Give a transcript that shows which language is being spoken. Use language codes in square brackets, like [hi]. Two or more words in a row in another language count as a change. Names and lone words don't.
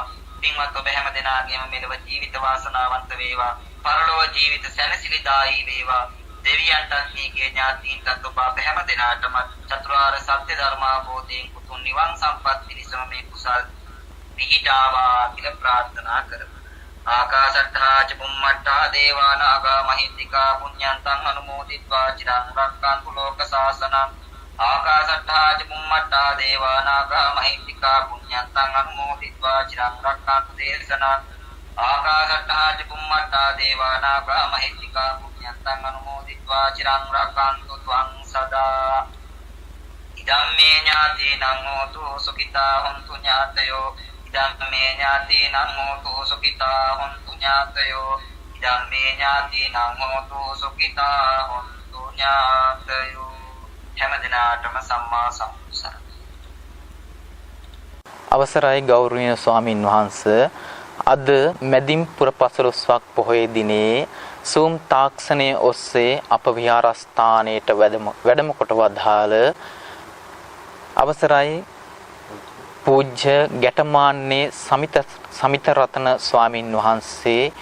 [si] පින්වත් ඔබ හැම දිනාගේම මෙලව ජීවිත වාසනාවන්ත වේවා. පරලොව ජීවිත සැනසෙලිදායී වේවා. දෙවියන්ටත් මේකේ ඥාතීන්ටත් ඔබ හැම දිනාටම චතුරාර්ය සත්‍ය ධර්ම අවබෝධයෙන් උතුම් නිවන් සම්පත් පිණිසම මේ කුසල් පිහිටාවා කියලා ප්‍රාර්ථනා කරමු. [pi] ආකාශට්ඨා ච බුම්මට්ඨා දේවා නාග මහිත්‍තිකා පුඤ්ඤන්තං අනුමෝදිත්වා චිරං රක්ඛන්තු ලෝක සාසනං. ආකාශට්ඨා ච බුම්මට්ඨා දේවා නාග මහිත්‍තිකා පුඤ්ඤන්තං අනුමෝදිත්වා චිරං රක්ඛන්තු දේශනං. ආකාශට්ඨා ච බුම්මට්ඨා දේවා නාග මහිත්‍තිකා පුඤ්ඤන්තං අනුමෝදිත්වා චිරං රක්ඛන්තු ත්වං සදා. ඉදම්මේ ඥාතීනං හෝතු සුඛිතා හොන්තු ඥාතයෝ. ඉදම්මේ ඥාතීනං හෝතු සුඛිතා හොන්තු ඥාතයෝ. ඉදම්මේ ඥාතීනං හෝතු සුඛිතා හොන්තු ඥාතයෝ. [si] හැම දිනාටම [pi] සම්මා සම්බුද්දස්ස. [si] අවසරයි ගෞරවනීය ස්වාමින් වහන්සේ, අද මැදින් පුර පසළොස්වක් පොහොය දිනේ සූම් තාක්ෂණයේ ඔස්සේ අප විහාරස්ථානයට වැඩම කොට වදාළ අවසරයි පූජ්‍ය ගැටමාන්නේ සමිත රතන ස්වාමින් වහන්සේ